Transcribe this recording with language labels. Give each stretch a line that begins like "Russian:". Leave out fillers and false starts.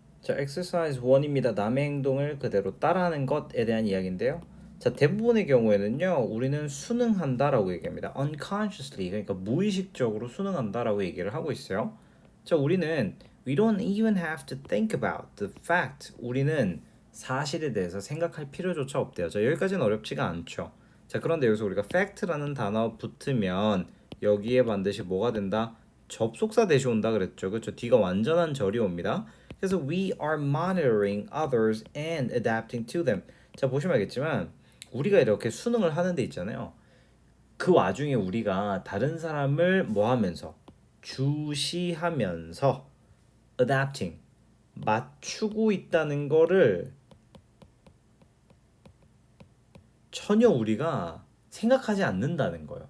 Korean: 자, exercise 1입니다. 남의 행동을 그대로 따라하는 것에 대한 이야기인데요. 자, 대부분의 경우에는요, 우리는 순응한다라고 얘기합니다. unconsciously, 그러니까 무의식적으로 순응한다라고 얘기를 하고 있어요. 자, 우리는
English: we don't even have to think about the fact.
Korean: 우리는 사실에 대해서 생각할 필요조차 없대요. 자, 여기까지는 어렵지가 않죠. 자, 그런데 여기서 우리가 fact라는 단어 붙으면 여기에 반드시 뭐가 된다? 접속사 대시 온다 그랬죠. 그렇죠? D가 완전한 절이 옵니다. 그래서
English: we are monitoring others and adapting to them.
Korean: 자, 보시면 알겠지만 우리가 이렇게 수능을 하는 데 있잖아요. 그 와중에 우리가 다른 사람을 뭐 하면서 주시하면서 adapting 맞추고 있다는 거를 전혀 우리가 생각하지 않는다는 거예요.